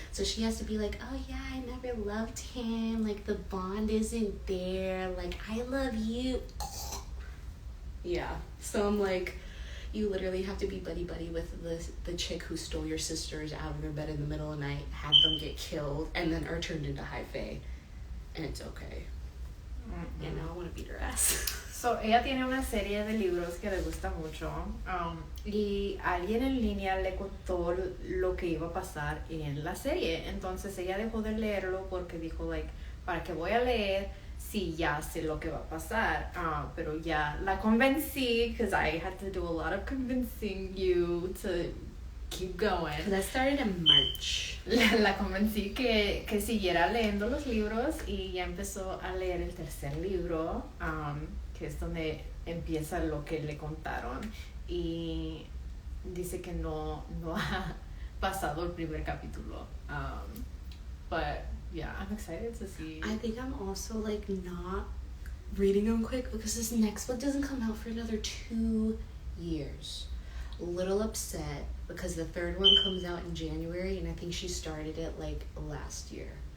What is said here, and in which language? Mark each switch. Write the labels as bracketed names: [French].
[English] So she has to be like, oh yeah, I never loved him, like the bond isn't there, like I love you. Yeah, so I'm like, you literally have to be buddy-buddy with the chick who stole your sisters out of their bed in the middle of the night, had them get killed, and then are turned into high fae. And it's okay. You know, I want to beat her ass. [Spanish] So, ella tiene una serie de libros que le gusta mucho. Y alguien en línea le contó lo que iba a pasar en la serie. Entonces, ella dejó de leerlo porque dijo, like, ¿para qué voy a leer si ya sé lo que va a pasar? Pero ya la convencí, [English] because I had to do a lot of convincing you to keep going. Because I started in March. [Spanish] La convencí que siguiera leyendo los libros y ya empezó a leer el tercer libro, que es donde empieza lo que le contaron, y dice que no ha pasado el primer capítulo. [English] But yeah, I'm excited to see. I think I'm also like not reading them quick because this next book doesn't come out for another 2 years. A little upset because the third one comes out in January, and I think she started it like last year.